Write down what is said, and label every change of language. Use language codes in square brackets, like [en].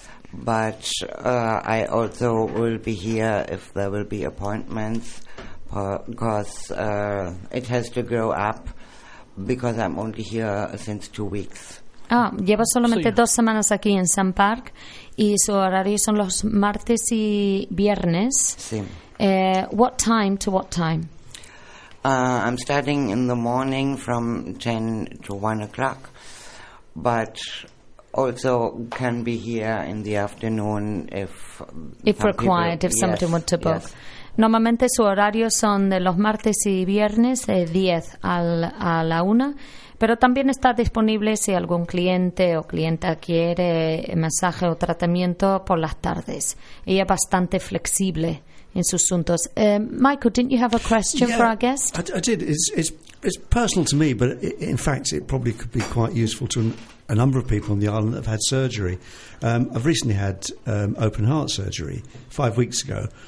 [en] But I also will be here if there will be appointments because it has to grow up because I'm only here since 2 weeks. [es] Ah, llevo solamente dos semanas aquí en Sun Park y su horario son los martes y viernes. Sí. [en] What time to what time? I'm starting in the morning from 10 to 1 o'clock, but also can be here in the afternoon if required, people, if yes, somebody wants to book. Yes. [es] Normalmente su horario son de los martes y viernes de 10 a la 1, pero también está disponible si algún cliente o clienta quiere masaje o tratamiento por las tardes. Ella es bastante flexible en sus asuntos. [en] Michael, didn't you have a question for our guest? I did. It's personal to me, but in fact it probably could be quite useful to a number of people on the island that have had surgery. I've recently had open heart surgery 5 weeks ago.